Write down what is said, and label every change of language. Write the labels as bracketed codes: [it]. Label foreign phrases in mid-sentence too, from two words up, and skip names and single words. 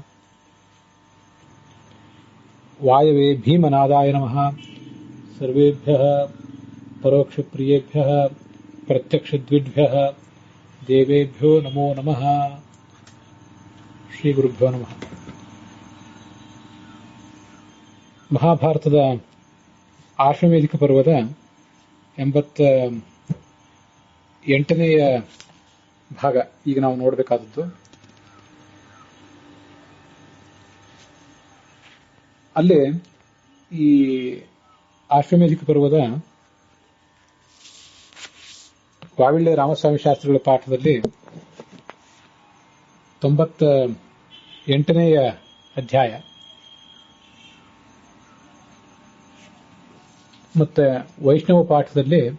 [sa] ವಾಯವೇ ಭೀಮನಾದಾಯ ನಮಃ. ಸರ್ವೇಭ್ಯಃ ಪರೋಕ್ಷಪ್ರಿಯೇಭ್ಯಃ ಪ್ರತ್ಯಕ್ಷದ್ವಿಭ್ಯಃ ದೇವೇಭ್ಯೋ ನಮೋ ನಮಃ. ಶ್ರೀ ಗುರುಭ್ಯೋ ನಮಃ. [kn] ಮಹಾಭಾರತದ ಆಶ್ವಮೇಧಿಕ ಪರ್ವದ 88ನೆಯ ಭಾಗ ಈಗ ನಾವು ನೋಡಬೇಕಾದದ್ದು. ಅಲ್ಲೇ ಈ ಆಶ್ವಮೇಧಿಕ ಪರ್ವದ ವಾವಿಳ್ಳೆ ರಾಮಸ್ವಾಮಿ ಶಾಸ್ತ್ರಿಗಳ ಪಾಠದಲ್ಲಿ 98ನೆಯ ಅಧ್ಯಾಯ ಮತ್ತೆ ವೈಷ್ಣವ ಪಾಠದಲ್ಲಿ